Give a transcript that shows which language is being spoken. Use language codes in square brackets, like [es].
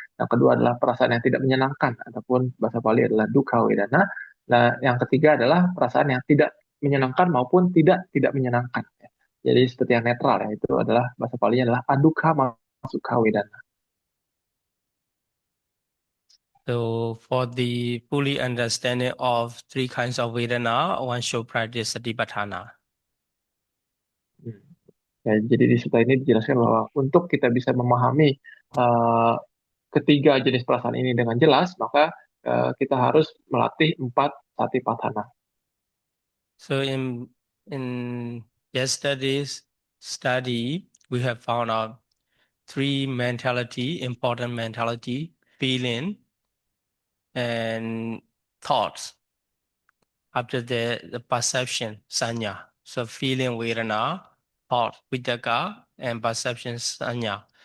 [id] Yang kedua adalah perasaan yang tidak menyenangkan, ataupun bahasa Pali adalah dukkha wedana. Nah, yang ketiga adalah perasaan yang tidak menyenangkan maupun tidak menyenangkan. Ya. Jadi seperti yang netral, ya, itu adalah bahasa Palinya adalah adukha masukha wedana. [en] So for the fully understanding of 3 kinds of Vedana, one should practice Satipatthana. Hmm. [id] Ya, jadi di sutta ini dijelaskan bahwa untuk kita bisa memahami uh, ketiga jenis perasaan ini dengan jelas, maka kita harus melatih 4 satipatthana. [en] So in yesterday's study, we have found out 3 important mentality, feeling and thoughts. After the perception, sanya. So feeling vedana, thought, vitaka, and perception, sanya.